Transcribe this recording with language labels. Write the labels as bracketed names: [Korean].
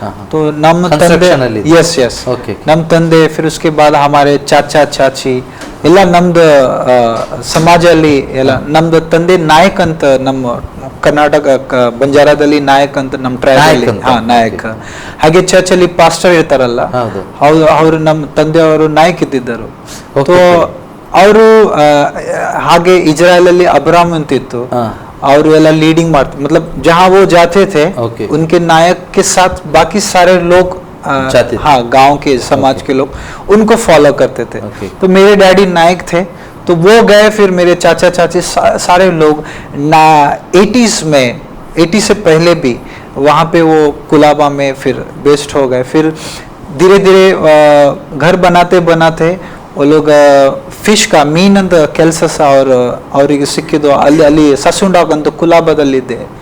[Hindi] तो नम तंदे yes yes नम तंदे फिर उसके बाद हमारे चाचा चाची [Kannada] ಎಲ್ಲ ನಮ್ದು ಸಮಾಜದಲ್ಲಿ ಎಲ್ಲ ನಮ್ದು ತಂದೆ ನಾಯಕ್ ಅಂತ, ನಮ್ಮ ಕರ್ನಾಟಕ ಬಂಜಾರಾದಲ್ಲಿ ನಾಯಕ್ ಅಂತ ನಮ್ಮ ಟ್ರೈಬ್ ನಾಯಕ್. ಹಾಗೆ ಚರ್ಚಲ್ಲಿ ಪಾಸ್ಟರ್ ಇರ್ತಾರಲ್ಲ, ಅವರು ನಮ್ಮ ತಂದೆಯವರು ನಾಯಕ್ ಇದ್ದಿದ್ದರು. [Hindi] तो [Kannada] ಅವರು ಹಾಗೆ ಇಜ್ರಾಯಲ್ ಅಲ್ಲಿ ಅಬ್ರಾಮ್ ಅಂತಿತ್ತು, [Hindi] और वाला लीडिंग मारते, मतलब जहाँ वो जाते थे उनके नायक के साथ बाकी सारे लोग हाँ गांव के समाज के लोग उनको फॉलो करते थे. तो मेरे डैडी नायक थे, तो वो गए. फिर मेरे चाचा चाची सारे लोग 80s में, 80 से पहले भी वहाँ पे वो कुलाबा में फिर बेस्ट हो गए. फिर धीरे धीरे घर बनाते बनाते वो लोग [Kannada] ಫಿಶ್ ಕಾ ಮೀನ್ ಅಂತ ಕೆಲಸ ಸಹ ಅವರಿಗೆ ಸಿಕ್ಕಿದ್ದು ಅಲ್ಲಿ ಸಸುಂಡಾಕ್ ಅಂತ ಕುಲಾಬದಲ್ಲಿದೆ.